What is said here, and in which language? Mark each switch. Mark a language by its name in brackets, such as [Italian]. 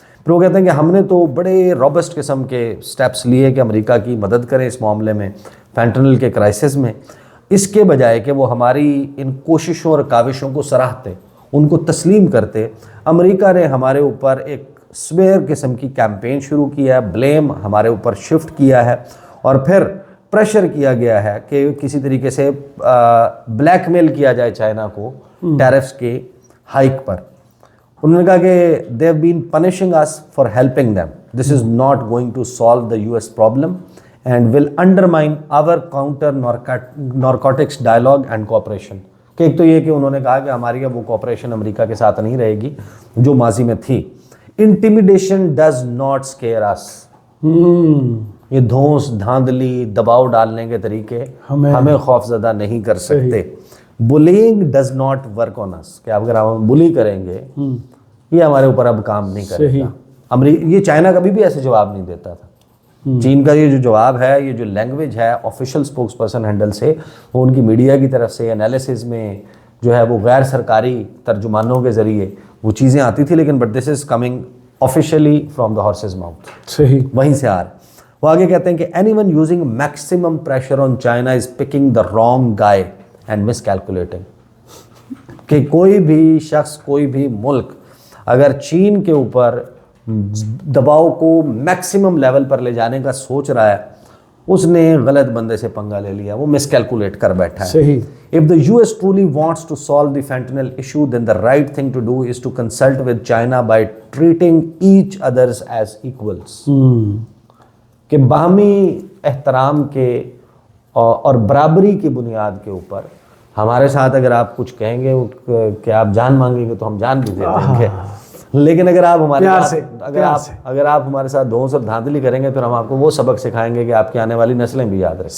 [Urdu] پھر وہ کہتے ہیں کہ ہم نے تو بڑے روبسٹ قسم کے سٹیپس لیے کہ امریکہ کی مدد کریں اس معاملے میں، فینٹنل کے کرائسس میں، اس کے بجائے کہ وہ ہماری ان کوششوں اور کاوشوں کو سراہتے، ان کو تسلیم کرتے. امریکہ نے ہمارے اوپر ایک سویئر قسم کی کیمپین شروع کیا ہے، بلیم ہمارے اوپر شفٹ کیا ہے، اور پھر پریشر کیا گیا ہے کہ کسی طریقے سے بلیک میل کیا جائے چائنا کو ٹیرفس کے ہائیک پر. انہوں نے کہا کہ [English] they have been punishing us for helping them. This is not going to solve the US problem and will undermine our counter narcotics dialogue and cooperation. [Urdu] کہ ایک تو یہ کہ انہوں نے کہا کہ ہماری اب وہ کوپریشن امریکہ کے ساتھ نہیں رہے گی جو ماضی میں تھی. [English] Intimidation does not scare us. [Urdu] یہ دھونس دھاندلی دباؤ ڈالنے کے طریقے ہمیں خوف زدہ نہیں کر سکتے. [English] Bullying does not work on us. [Urdu] کہ اگر ہم بلی کریں گے یہ ہمارے اوپر اب کام نہیں کرے گا. یہ چائنا کبھی بھی ایسے جواب نہیں دیتا تھا. چین کا یہ جو جواب ہے، یہ جو لینگویج ہے آفیشیل اسپوکس پرسن ہینڈل سے، وہ ان کی میڈیا کی طرف سے انالیسز میں جو ہے وہ غیر سرکاری ترجمانوں کے ذریعے وہ چیزیں آتی تھی، لیکن [English] But this is coming officially from the horse's mouth. [Urdu] صحیح، وہیں سے آ رہا. وہ آگے کہتے ہیں کہ [English] Anyone using maximum pressure on China is picking the wrong guy and miscalculating. [Urdu] کہ کوئی بھی شخص، کوئی بھی ملک اگر چین کے اوپر دباؤ کو میکسیمم لیول پر لے جانے کا سوچ رہا ہے، اس نے غلط بندے سے پنگا لے لیا، وہ مس کیلکولیٹ کر بیٹھا ہے. صحیح. [English] If the US truly wants to solve the fentanyl issue, then the right thing to do is to consult with China by treating each others as equals. [Urdu] کہ باہمی احترام کے اور برابری کی بنیاد کے اوپر ہمارے ساتھ اگر آپ کچھ کہیں گے کہ آپ جان مانگیں گے تو ہم جان بھی دے دیں گے، لیکن اگر آپ ہمارے ساتھ اگر آپ ہمارے ساتھ دھونس اور دھاندلی کریں گے پھر ہم آپ کو وہ سبق سکھائیں گے کہ آپ کی آنے والی نسلیں بھی یاد رکھیں.